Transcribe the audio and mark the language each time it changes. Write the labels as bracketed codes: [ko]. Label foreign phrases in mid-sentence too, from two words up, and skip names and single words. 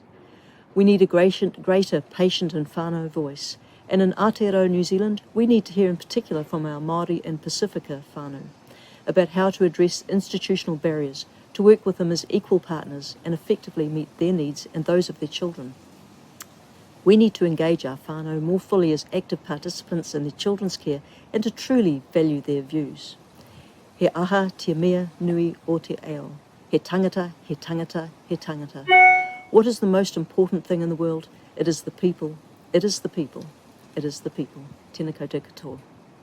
[en] We need a greater patient and whānau voice, and in Aotearoa, New Zealand, we need to hear in particular from our Māori and Pacifica whānau about how to address institutional barriers, to work with them as equal partners and effectively meet their needs and those of their children. We need to engage our whānau more fully as active participants in their children's care and to truly value their views. [mi] He aha te mea nui o te ao. He tangata, he tangata, he tangata. [en] What is the most important thing in the world? It is the people. It is the people. It is the people. [mi] Tēnā koutou katoa.